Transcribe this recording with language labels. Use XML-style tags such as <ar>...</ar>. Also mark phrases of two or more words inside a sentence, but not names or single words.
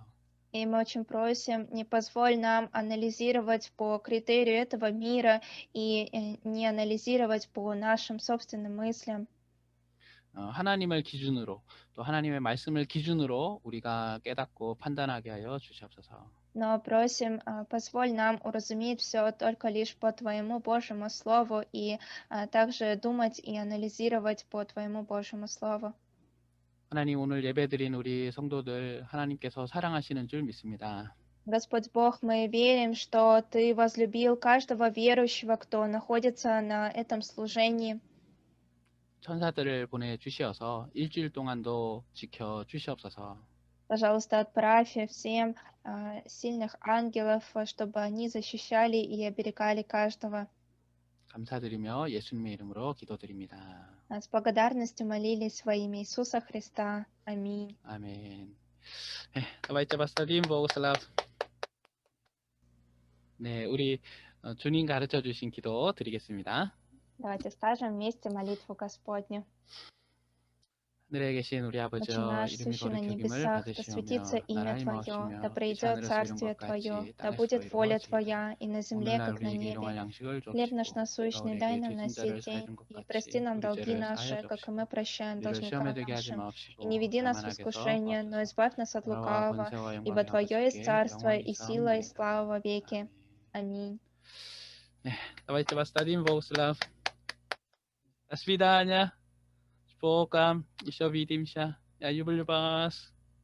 <ru>И мы очень просим, не позволь нам анализировать по критерию этого мира и не анализировать по нашим собственным мыслям.</ru> <ko>하나님을 기준으로 또 하나님의 말씀을 기준으로 우리가 깨닫고 판단하게 하여 주시옵소서.</ko> <ru>Но просим, позволь нам уразуметь все только лишь по Твоему Божьему Слову и также думать и анализировать по Твоему Божьему Слову.</ru> <ko>하나님 오늘 예배드린 우리 성도들 하나님께서 사랑하시는 줄 믿습니다.</ko> <ru>Господь Бог, мы верим, что Ты возлюбил каждого верующего, кто находится на этом служении.</ru> <ko>천사들을 보내주시어서 일주일 동안도 지켜주시옵소서.</ko> <ru>Пожалуйста, отправь всем сильных ангелов, чтобы они защищали и оберегали каждого.</ru> <ko>감사드리며 예수님의 이름으로 기도드립니다.</ko> <ru>С благодарностью молились во имя Иисуса Христа. Аминь.</ru> <ko>아멘.</ko> <ru>Давайте повторим Богу славу.</ru> <ko>네, 우리 주님 가르쳐 주신 기도 드리겠습니다.</ko> <ru>Давайте скажем вместе молитву Господню.</ru> <ko>하늘에 계신 우리</ko> <ru>Отче</ru> <ko>아버지여</ko> <ru>наш,</ru> <ko>이름이</ko> <ru>сущий на</ru> <ko>거룩히 여김을</ko> <ru>небесах, да светится</ru> <ko>받으시오며</ko> <ru>имя</ru> <ko>나라의</ko> <ru>Твое, да</ru> <ko>마옵시며 이</ko> <ru>придет</ru> <ko>하늘에서 이룬</ko> <ru>Царствие</ru> <ko>것</ko> <ru>Твое,</ru> <ko>같이</ko> <ru>да</ru> <ko>땅에서도</ko> <ru>будет воля</ru> <ko>이루어지이다.</ko> <ru>Твоя и на земле,</ru> <ko>오늘날</ko> <ru>как на</ru> <ko>우리에게</ko> <ru>небе.</ru> <ko>일용할 양식을</ko> <ru>Хлеб наш</ru> <ko>주옵시고</ko> <ru>насущный</ru> <ko>우리가</ko> <ru>дай</ru> <ko>우리에게</ko> <ru>нам на</ru> <ko>죄진</ko> <ru>сей</ru> <ko>자를</ko> <ru>день,</ru> <ko>사해준 것</ko> <ru>и прости</ru> <ko>같이</ko> <ru>нам</ru> <ko>우리</ko> <ru>долги</ru> <ko>죄를</ko> <ru>наши,</ru> <ko>사하여</ko> <ru>как и мы</ru> <ko>주옵시고</ko> <ru>прощаем</ru> <ko>우리를 시험에</ko> <ru>должникам</ru> <ko>들게 하지</ko> <ru>нашим. И</ru> <ko>마옵시고</ko> <ru>не веди нас в</ru> <ko>다만 악에서</ko> <ru>искушение, но</ru> <ko>구하소서.</ko> <ru>избавь нас от</ru> <ko>나라와</ko> <ru>лукавого,</ru> <ko>권세와</ko> <ru>ибо</ru> <ko>영광이</ko> <ru>Твое есть</ru> <ko>아버지께</ko> <ru>царство,</ru> <ko>영원히</ko> <ru>и сила, и</ru> <ko>있사옵나이다.</ko> <ru>слава во веки.</ru> <ko>아멘.</ko> <ru>Аминь. Давайте повторим Богу славу. До свидания. С Богом. Еще увидимся. Я люблю вас.</ru>